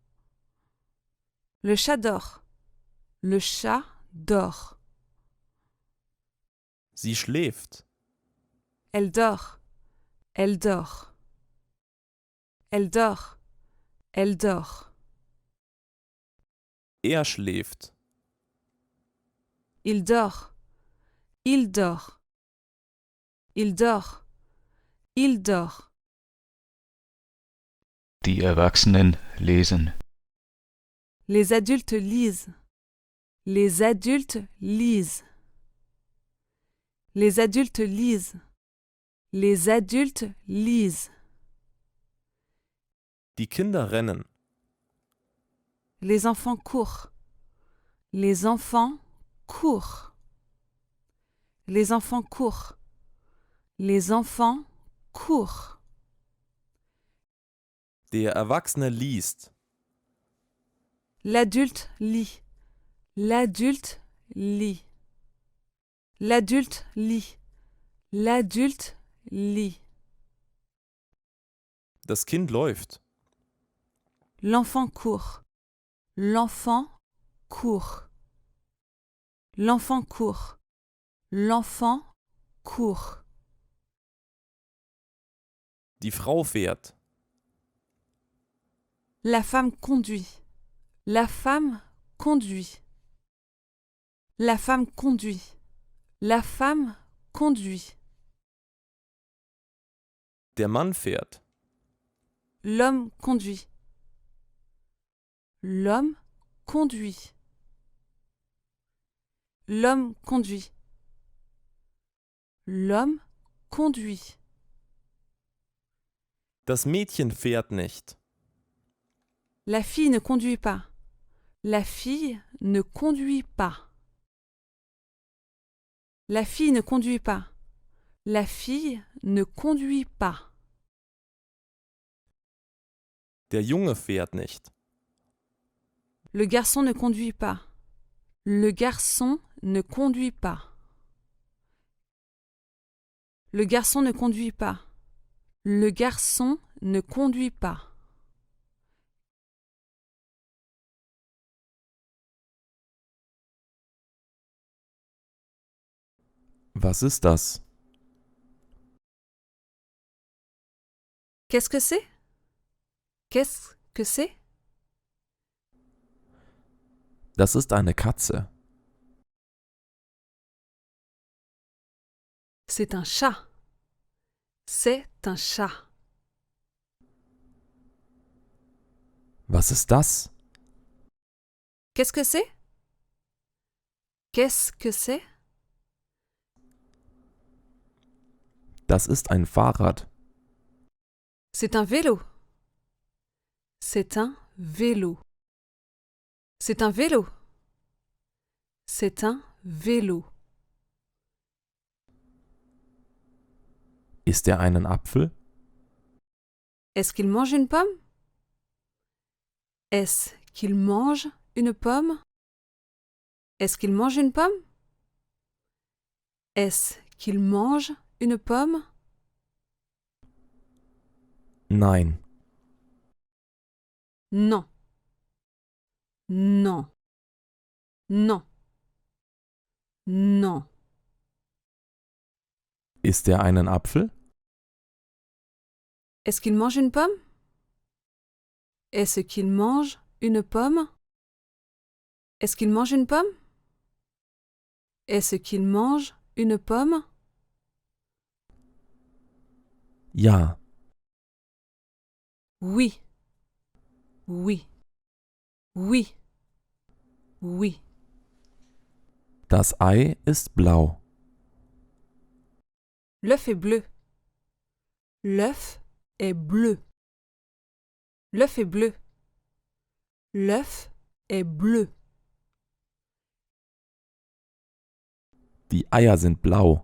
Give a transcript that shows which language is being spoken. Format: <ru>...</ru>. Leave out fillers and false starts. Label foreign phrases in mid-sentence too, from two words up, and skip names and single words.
<fr>Le chat dort. Le chat dort.</fr> <de>Sie schläft.</de> <fr>Elle dort. Elle dort. Elle dort. Elle dort.</fr> <de>Er schläft.</de> <fr>Il dort. Il dort. Il dort. Il dort.</fr> <de>Die Erwachsenen lesen.</de> <fr>Les adultes lisent. Les adultes lisent. Les adultes lisent. Les adultes lisent.</fr> <de>Die Kinder rennen.</de> <fr>Les enfants courent. Les enfants courent. Les enfants courent. Les enfants courent.</fr> <de>Der Erwachsene liest.</de> <fr>L'adulte lit. L'adulte lit. L'adulte lit. L'adulte lit.</fr> <de>Das Kind läuft.</de> <fr>L'enfant court. L'enfant court. L'enfant court. L'enfant court.</fr> <de>Die Frau fährt.</de> <fr>La femme conduit. La femme conduit. La femme conduit. La femme conduit.</fr> <de>Der Mann fährt.</de> <fr>L'homme conduit. L'homme conduit. L'homme conduit. L'homme conduit.</fr> <de>Das Mädchen fährt nicht.</de> <fr>La fille ne conduit pas. La fille ne conduit pas. La fille ne conduit pas. La fille ne conduit pas.</fr> <de>Der Junge fährt nicht.</de> <fr>Le garçon ne conduit pas. Le garçon ne conduit pas. Le garçon ne conduit pas. Le garçon ne conduit pas.</fr> <de>Was ist das?</de> <fr>Qu'est-ce que c'est? Qu'est-ce que c'est?</fr> <de>Das ist eine Katze.</de> <fr>C'est un chat. C'est un chat.</fr> <de>Was ist das?</de> <fr>Qu'est-ce que c'est? Qu'est-ce que c'est?</fr> <de>Das ist ein Fahrrad.</de> <fr>C'est un vélo. C'est un vélo. C'est un vélo. C'est un vélo.</fr> <de>Isst er einen Apfel?</de> <fr>Est-ce qu'il mange une pomme? Est-ce qu'il mange une pomme? Est-ce qu'il mange une pomme? Est-ce qu'il mange une pomme?</fr> <de>Nein.</de> <fr>Non. Non. Non. Non.</fr> <de>Isst er einen Apfel?</de> <fr>Est-ce qu'il mange une pomme? Est-ce qu'il mange une pomme? Est-ce qu'il mange une pomme? Est-ce qu'il mange une pomme?</fr> <de>Ja.</de> <fr>Oui. Oui. Oui. Oui.</fr> <de>Das Ei ist blau.</de> <fr>L'œuf est bleu. L'œuf est bleu. L'œuf est bleu. L'œuf est bleu.</fr> <de>Die Eier sind blau.</de>